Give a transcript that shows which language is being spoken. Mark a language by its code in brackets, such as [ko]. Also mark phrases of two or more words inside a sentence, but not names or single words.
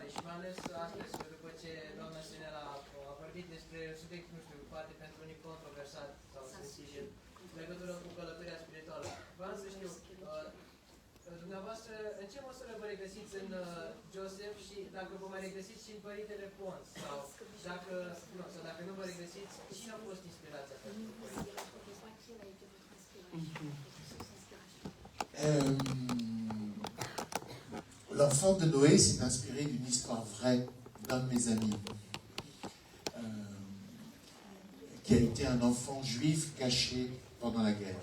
[ro] Și mai ales astăzi, după ce doamna Sinela a vorbit despre subiect, nu știu, poate pentru unii controversat sau sensibil, în legătură cu călătoria spirituală. Vreau să știu, dumneavoastră, în ce măsură vă regăsiți în Joseph și dacă vă mai regăsiți și în Părintele Pons? Sau dacă nu vă regăsiți, cine a fost inspirația pentru Părintele? [fr] L'enfant de Noé s'est inspiré d'une histoire vraie d'un de mes amis, qui a été un enfant juif caché pendant la guerre.